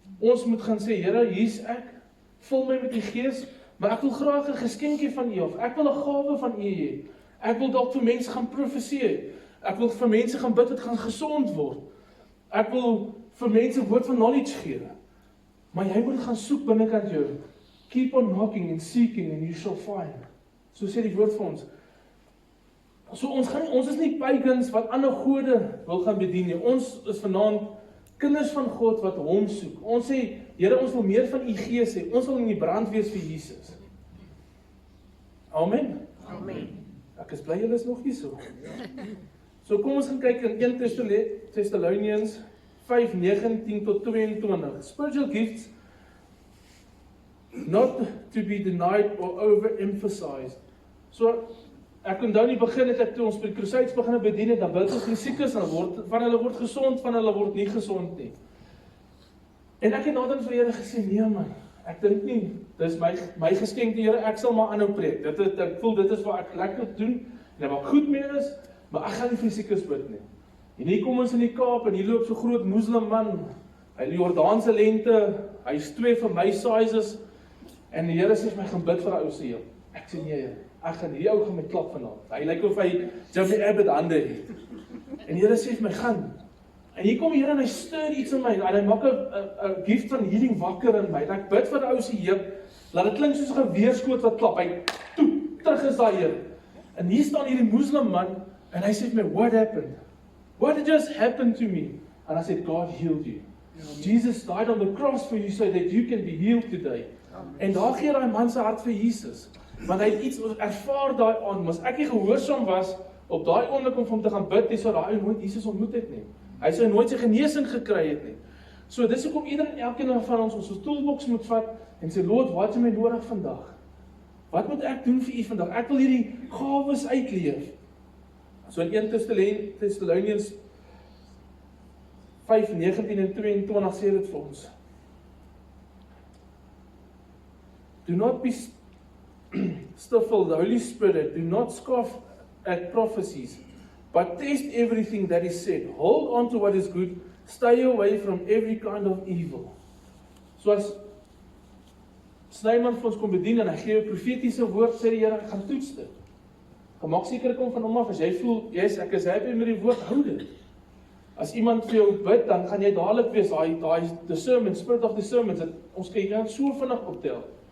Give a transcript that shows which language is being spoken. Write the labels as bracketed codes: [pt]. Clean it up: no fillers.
[af] Ons moet gaan sê, Here, hier's ek, vul my met die Gees, maar ek wil graag 'n geskenkie van U of ek wil 'n gawe van U hê. Ek wil dalk vir mense gaan profeseer. Ek wil vir mense gaan bid wat gaan gesond word. Ek wil vir mense woord van knowledge gee. Maar jy moet gaan soek binnekant jou. [en] Keep on knocking and seeking and you shall find. [af] So sê die woord vir ons. So ons is nie pagans wat ander gode wil gaan bedien nie. Ons is vanaand kinders van God wat hom soek. Ons sê, Here, ons wil meer van U Gees hê. Ons wil in die brand wees vir Jesus. Amen. Amen. Ek is bly julle is nog hier so. So kom ons gaan kyk in 1 Thessalonians 5:19 tot 22. [en] Spiritual gifts not to be denied or overemphasized. [af] So ek onthou nie begin het ek toe ons by die crusades begin bedien het, dan bid ons die siekes, dan van hulle word gesond, van hulle word nie gesond nie. En ek het nader vir die Here gesê, nee man, ek dink nie, dis my geskenk die Here, ek sal maar aanhou preek. Ek voel dit is wat ek lekker doen, en wat goed mee is, maar ek gaan nie vir die siekes bid nie. En hier kom ons in die Kaap, en hier loop so groot moslim man, hy die Jordaanse lente, hy is 2 van my sizes, en die Here sê vir my, gaan bid vir 'n ou se heel. Ek sê nee, ek gaan hierdie ou gaan my klap vanaand. Hy lyk of hy Jimmy Abbott hande het. En die Here sê vir my, gaan. En hier kom die Here en hy stir iets in my, en hy maak 'n gift van healing wakker in my. En ek bid vir 'n ou se heup, laat dit klink soos 'n geweerskoot wat klap. Hy terug is daai heup. En hier staan hierdie moslim man, en hy sê vir my, [en] what happened? What just happened to me? And I said, God healed you. Jesus died on the cross for you so that you can be healed today. [af] En daar gee daai man se hart vir Jesus. Want hy het iets ervaar daai aand, mas ek nie gehoorsaam was op daai oomblik om vir hom te gaan bid, dis wat daai ou nooit Jesus ontmoet het nie. Hy sou nooit sy genesing gekry het nie. So dis hoekom elkeen van ons toolbox moet vat en sê, Lord, wat is my nodig vandag? Wat moet ek doen vir U vandag? Ek wil hierdie gawes uitleef. So in 1 Thessalonians 5:19 en 22 sê dit vir ons. [en] Do not be stifled, the Holy Spirit, do not scoff at prophecies, but test everything that is said. Hold on to what is good, stay away from every kind of evil. So as [af] Snyman vir ons kom bedien, en hy gee 'n profetiese woord, sê die Here, ek gaan toets dit. Gemaak seker kom van hom af, as jy voel, yes, ek is happy met die woord, hou dit. As iemand vir jou bid, dan gaan jy dadelik wees, daai discernment, [en] spirit of discernment, [af] ons kan so vinnig optel.